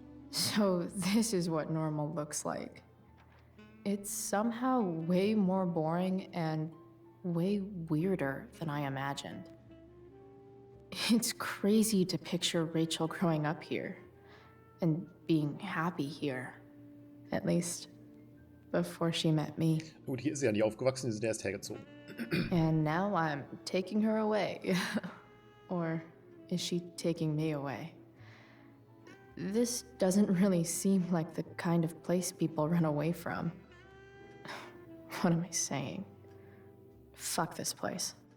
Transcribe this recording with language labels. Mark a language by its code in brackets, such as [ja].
[en] So this is what normal looks like. It's somehow way more boring and way weirder than I imagined. It's crazy to picture Rachel growing up here and being happy here. At least before she met me. [de] Gut, hier ist sie ja nicht aufgewachsen, sie sind erst hergezogen. [en] And now I'm taking her away. Or is she taking me away? This doesn't really seem like the kind of place people run away from. What am I saying? Fuck this place.